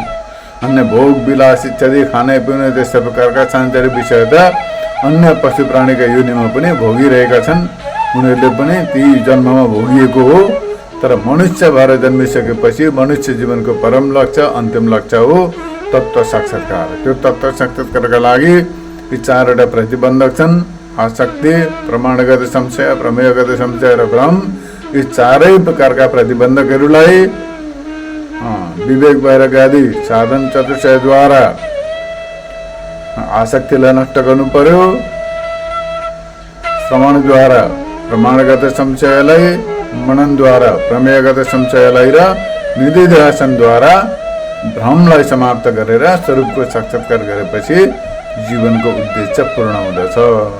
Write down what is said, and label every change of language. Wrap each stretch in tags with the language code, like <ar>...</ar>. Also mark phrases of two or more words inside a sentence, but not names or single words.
<ne>अन्य भोग विलास इत्यादि खाने पिउने त्यस्ता प्रकारका सांसारिक विषय त अन्य पशु प्राणीका योनिमा पनि भोगिरहेका छन्, उनीहरूले पनि ती जन्ममा भोगिएको हो। तर मनुष्य भएर जन्मिसकेपछि मनुष्य जीवनको परम लक्ष्य, अन्तिम लक्ष्य हो तत्त्व साक्षात्कार। त्यो तत्त्व साक्षात्कारका लागि यी चारवटा प्रतिबन्धक छन्। आसक्ति, प्रमाणगत संशय, प्रमेयगत संशय र भ्रम, यी चारै प्रकारका प्रतिबन्धकहरूलाई विवेक वैराग्य आदि साधन चतुष्टयद्वारा आसक्तिलाई नष्ट गर्नु पर्यो। श्रवणद्वारा प्रमाणगत संशयलाई, मननद्वारा प्रमेयगत संशयलाई र निधिध्यासनद्वारा भ्रमलाई समाप्त गरेर स्वरूपको साक्षात्कार गरेपछि जीवनको उद्देश्य पूर्ण हुँदछ।</ne>